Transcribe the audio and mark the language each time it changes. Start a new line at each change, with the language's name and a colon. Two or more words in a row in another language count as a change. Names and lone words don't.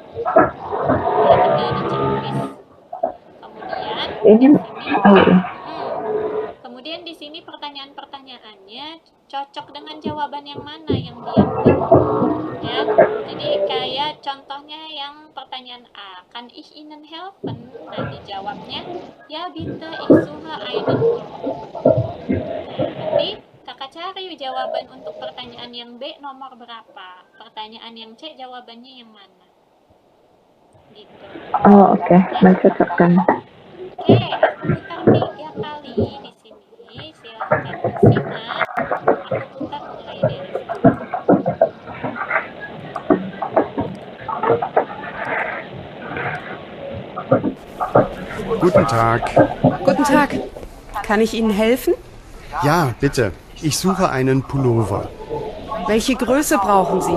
Indonesian: Ya, tinggal dicek. Kemudian di sini pertanyaan-pertanyaannya cocok dengan jawaban yang mana yang diambil. Ya, jadi kayak contohnya yang pertanyaan A, kan
German: ich Ihnen helfen?
Indonesian: Nah, dijawabnya ya
German: bitte ich suche einen Pullover.
Indonesian: Nanti kakak cari jawaban untuk pertanyaan yang B nomor berapa, pertanyaan yang C jawabannya yang mana gitu. Oke. Mencocokkan. Oke, aku putar 3 kali di sini, silahkan disimak. Aku putar mulai dari sini.
German: Guten Tag. Guten Tag. Kann ich Ihnen helfen? Ja, bitte. Ich suche einen Pullover. Welche Größe brauchen Sie?